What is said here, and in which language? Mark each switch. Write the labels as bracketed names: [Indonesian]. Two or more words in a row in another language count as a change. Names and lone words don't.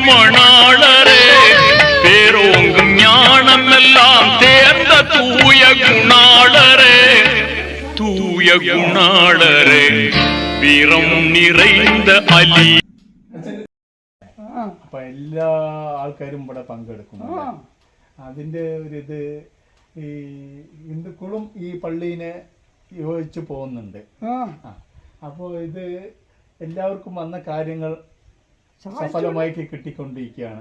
[Tamil] மணாளரே, பேரோங்கும் ஞானம் எல்லாம் தேர்ந்த தூய குணாளரே, தூய குணாளரே, வீரம் நிறைந்த അലി. [Malayalam] അപ്പൊ എല്ലാ ആൾക്കാരും ഇവിടെ പങ്കെടുക്കും. അതിന്റെ ഒരിത് ഈ ഹിന്ദുക്കളും ഈ പള്ളീനെ യോജിച്ച് പോകുന്നുണ്ട്. അപ്പോൾ ഇത് എല്ലാവർക്കും വന്ന കാര്യങ്ങൾ സഫലമായിട്ട് കിട്ടിക്കൊണ്ടിരിക്കുകയാണ്.